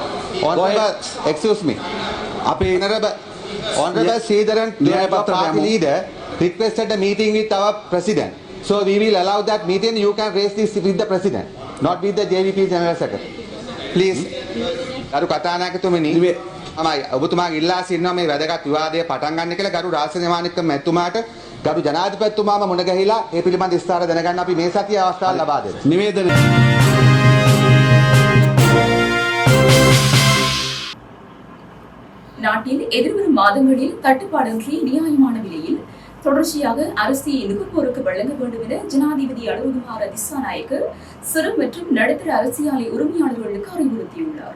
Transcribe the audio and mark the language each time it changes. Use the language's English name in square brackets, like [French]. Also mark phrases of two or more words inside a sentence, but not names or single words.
[English] Honorable Sridharan, party leader, requested a meeting with our president. So we will allow that meeting. You can raise this with the president, not with the JVP General Secretary. [Sinhala] Please. ගරු කථානායකතුමනි. ඔබතුමාගේ ඉල්ලා සිටිනවා මේ වැදගත් විවාදය පටන් ගන්න කියලා ගරු රාජසේනානික මැතිතුමාට ගරු ජනාධිපතිතුමාම මුණ ගැහිලා ඒ පිළිබඳ විස්තර දැනගන්න අපි මේ සතිය අවස්ථාව ලබා දෙනවා. නිවේදනය. [Tamil] நாட்டில் எதிர்வரும் மாதங்களில் தட்டுப்பாடின்றி நியாயமான விலையில் தொடர்ச்சியாக அரிசியை நுகர்வோருக்கு வழங்க வேண்டும் என ஜனாதிபதி அனுரகுமார திசாநாயக்க சிறு மற்றும் நடுத்தர அரிசி ஆலை உரிமையாளர்களுக்கு அறிவுறுத்தியுள்ளார்.